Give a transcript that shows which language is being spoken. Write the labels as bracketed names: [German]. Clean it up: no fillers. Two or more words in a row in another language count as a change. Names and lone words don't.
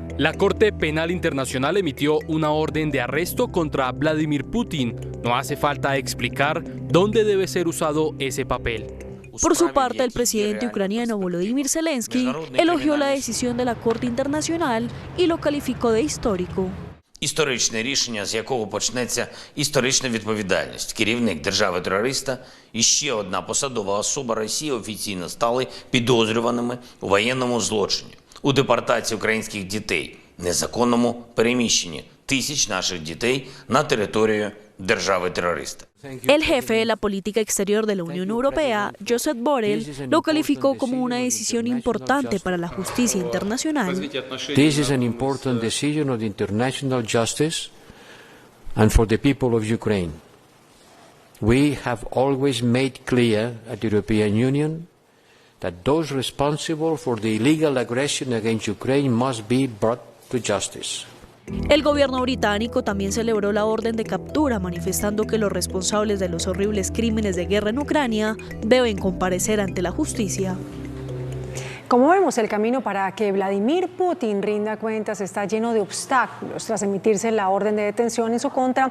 [Spanish] La Corte Penal Internacional emitió una orden de arresto contra Vladimir Putin. No hace falta explicar dónde debe ser usado ese papel. Por su parte, el presidente ucraniano Volodymyr Zelensky elogió la decisión de la Corte Internacional y lo calificó de histórico. [Ukrainian] Історичне рішення, з якого почнеться історична відповідальність. Керівник держави-терориста і ще одна посадова особа Росії офіційно стали підозрюваними у воєнному злочині, у депортації українських дітей, незаконному переміщенні тисяч наших дітей на територію держави-терориста. [Spanish] El jefe de la política exterior de la Unión Europea, Josep Borrell, lo calificó como una decisión importante para la justicia internacional. [English] This is an important decision of international justice and for the people of Ukraine. We have always made clear at the European Union that those responsible for the illegal aggression against Ukraine must be brought to justice. [Spanish] El gobierno británico también celebró la orden de captura, manifestando que los responsables de los horribles crímenes de guerra en Ucrania deben comparecer ante la justicia. Como vemos, el camino para que Vladimir Putin rinda cuentas está lleno de obstáculos tras emitirse la orden de detención en su contra.